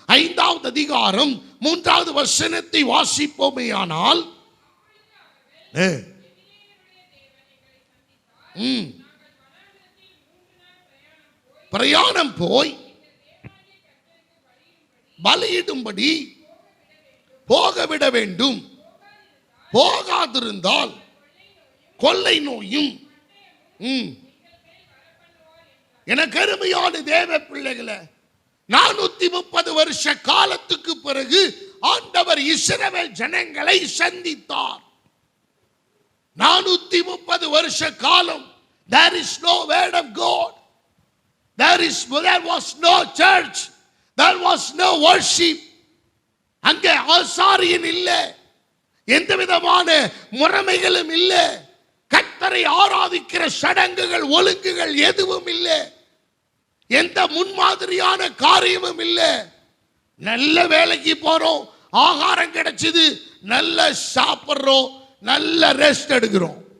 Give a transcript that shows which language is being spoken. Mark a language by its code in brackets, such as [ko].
[ta] 5வது அதிகாரம் 3வது வசனத்தை வாசிப்போமேயானால், பிரயாணம் போய் பலியிடும்படி போகவிட வேண்டும், போகாதிருந்தால் கொள்ளை நோயும். எனக்கு அருமையான தேவ பிள்ளைகளை, 430 வருஷ காலத்துக்கு பிறகு ஆண்டவர் இஸ்ரவேல் ஜனங்களை சந்தித்தார். [en] 430 [ta] வருஷ காலம் [en] there is no word of God, there was no church, there was no worship. [ta] அங்கே ஆசாரியன் இல்லை, எந்த விதமான முறைமைகளும் இல்லை, கர்த்தரை ஆராதிக்கிற சடங்குகள் ஒழுங்குகள் எதுவும் இல்லை, எந்த முன்மாதிரியான காரியமும் இல்லை. நல்ல வேலைக்கு போறோம், ஆகாரம் கிடைச்சது, நல்ல சாப்பிடுறோம், நல்ல ரெஸ்ட் எடுக்கிறோம்.